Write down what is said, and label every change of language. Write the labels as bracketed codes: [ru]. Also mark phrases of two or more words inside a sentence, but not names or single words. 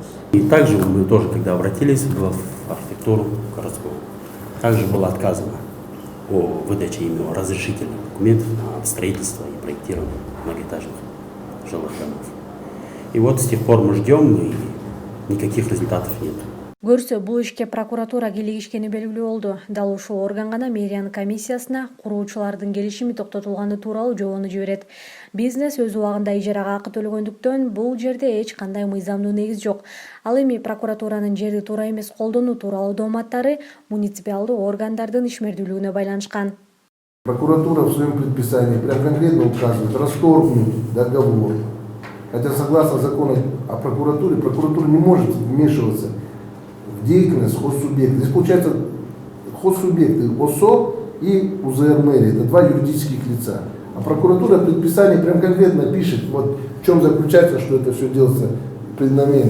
[ru] И также мы тоже, когда обратились в архитектуру городскую, также было отказано о выдаче именно разрешительных документов на строительство и проектирование многоэтажных жилых домов. И вот с тех пор мы ждем, и никаких результатов нет. [ky] Көрсө, бул ишке прокуратура кийлигишкени белгилүү болду. Дал ушул орган гана мэриянын комиссиясына куруучулардын келишими токтотулганы тууралуу жобону жиберет. Бизнес өз убагында ижарага акы төлөгөндүктөн бул жерде эч кандай мыйзамдуу негиз жок. Ал эми прокуратуранын жерди туура эмес колдонуу тууралуу дооматтары муниципалдуу органдардын ишмердүүлүгүнө байланышкан. [ru] Прокуратура в своем предписании прям конкретно указывает расторгнуть договор. Хотя согласно закону о прокуратуре, прокуратура не может вмешиваться в деятельность хозсубъекта. Здесь получается хозсубъекты ОСО и УЗР мэрии. Это два юридических лица. А прокуратура в предписании прям конкретно пишет, вот в чем заключается, что это все делается преднамеренно.